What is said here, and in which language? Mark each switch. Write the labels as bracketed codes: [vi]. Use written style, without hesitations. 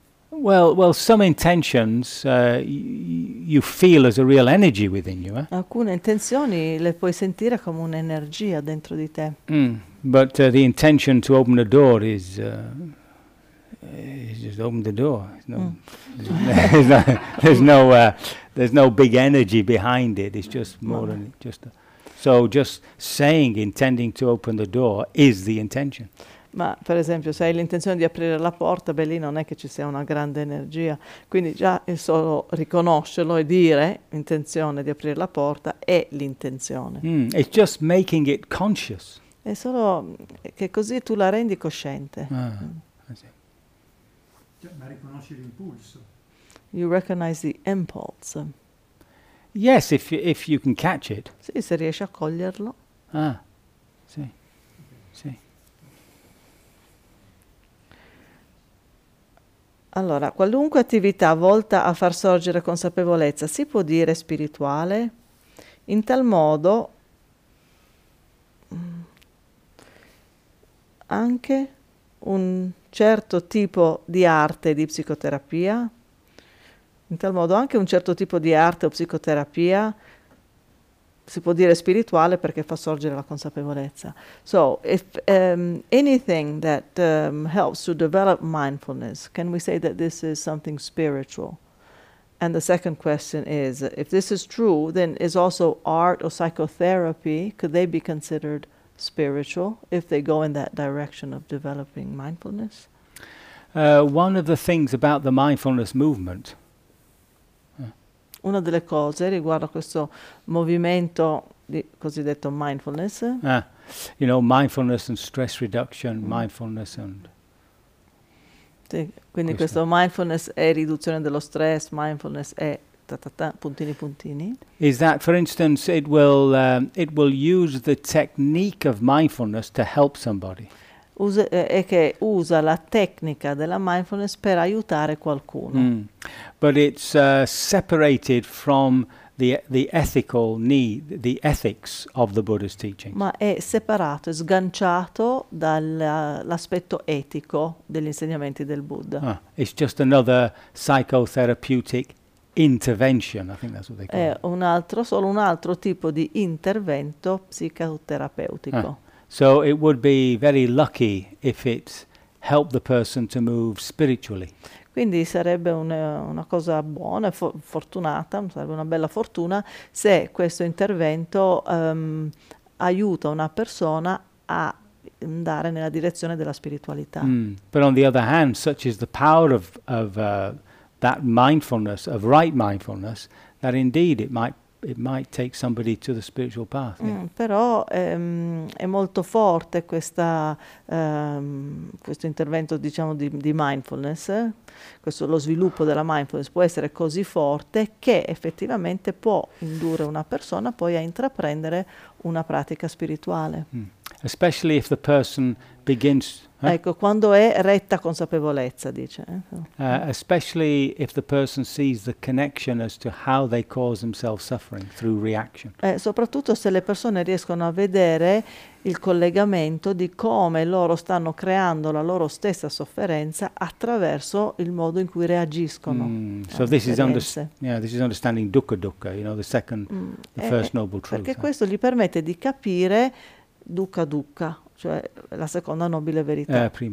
[en] Well, some intentions you feel as a real energy within you. [it] Alcune intenzioni le puoi sentire come un'energia dentro di te. [en] But the intention to open the door is just open the door. There's no big energy behind it. It's just more than just. So just saying intending to open the door is the intention. [it] Ma per esempio, se hai l'intenzione di aprire la porta, beh, lì non è che ci sia una grande energia. Quindi già è solo riconoscerlo e dire intenzione di aprire la porta è l'intenzione. [en] It's just making it conscious. [it] È solo che così tu la rendi cosciente. Ma riconosci l'impulso. [en] You recognize the impulse. Yes, if you can catch it. [it] Sì, se riesci a coglierlo. Allora, qualunque attività volta a far sorgere consapevolezza si può dire spirituale? In tal modo, anche un certo tipo di arte di psicoterapia, in tal modo anche un certo tipo di arte o psicoterapia si può dire spirituale perché fa sorgere la consapevolezza. [en] So, if anything that helps to develop mindfulness, can we say that this is something spiritual? And the second question is, if this is true, then is also art or psychotherapy, could they be considered spiritual if they go in that direction of developing mindfulness? One of the things about the mindfulness movement. [it] Una delle cose riguardo a questo movimento di cosiddetto mindfulness. [en] You know, mindfulness and stress reduction, mindfulness and... [it] Sì, quindi questo mindfulness è riduzione dello stress, mindfulness è puntini puntini. [en] Is that, for instance, it will use the technique of mindfulness to help somebody. [it] Usa la tecnica della mindfulness per aiutare qualcuno. [en] But it's separated from the ethical need, the ethics of the Buddha's teaching. [it] Ma è separato, è sganciato dall'aspetto etico degli insegnamenti del Buddha. [en] It's just another psychotherapeutic intervention, I think that's what they call it. [it] È solo un altro tipo di intervento psicoterapeutico. [en] So it would be very lucky if it helped the person to move spiritually. [it] Quindi sarebbe una cosa buona, fortunata, sarebbe una bella fortuna se questo intervento aiuta una persona a andare nella direzione della spiritualità. [en] But on the other hand, such is the power of that mindfulness, of right mindfulness, that indeed it might take somebody to the spiritual path. [it] Però è molto forte questa questo intervento, diciamo, di mindfulness, questo lo sviluppo della mindfulness può essere così forte che effettivamente può indurre una persona poi a intraprendere una pratica spirituale. [en] Especially if the person begins. [it] Ecco, quando è retta consapevolezza, dice. [en] Especially if the person sees the connection as to how they cause themselves suffering through reaction. [it] Soprattutto se le persone riescono a vedere il collegamento di come loro stanno creando la loro stessa sofferenza attraverso il modo in cui reagiscono. [en] This is understanding dukkha dukkha, you know, the second, the first noble truth. [it] Perché questo gli permette di capire dukkha dukkha, cioè la seconda nobile verità.